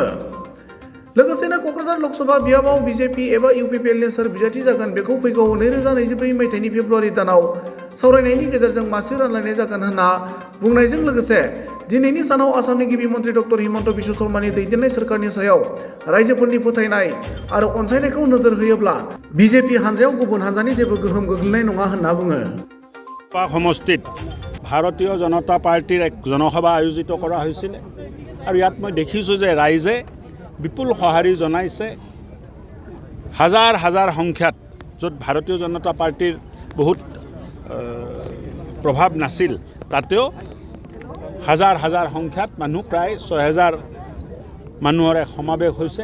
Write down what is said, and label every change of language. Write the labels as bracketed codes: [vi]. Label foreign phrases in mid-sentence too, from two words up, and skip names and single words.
[brx] लोगोसेनो क'क्राझार लकसभा बियाबाव बिजेपि एबा इउपिपिएलनि सोर बिजाथि जागोन बेखौ फैगौ 2024 मायथाइनि फेब्रुवारि दानाव सावरायनायनि गेजेरजों मासि रानलायनाय जागोन होनना बुंनायजों लोगोसे दिनैनि सानाव आसामनि गिबि मन्त्रि डक्टर हिमन्त बिश्व शर्मानि दैदेननाय सोरखारनि सायाव रायजोफोरनि फोथायनाय आरो अनसायनायखौ नोजोर होयोब्ला बिजेपि हान्जायाव गुबुन हान्जानि जेबो गोहोम गोग्लैनाय नङा होनना बुङो। [as] সমষ্টিত ভাৰতীয় জনতা পাৰ্টিৰ এক জনসভা আয়োজিত কৰা হৈছিল আৰু ইয়াত মই দেখিছোঁ যে ৰাইজে বিপুল সঁহাৰি জনাইছে। হাজাৰ হাজাৰ সংখ্যাত, য'ত ভাৰতীয় জনতা পাৰ্টিৰ বহুত প্ৰভাৱ নাছিল, তাতেও হাজাৰ হাজাৰ সংখ্যাত মানুহ, প্ৰায় 6000 মানুহৰ এক সমাৱেশ হৈছে।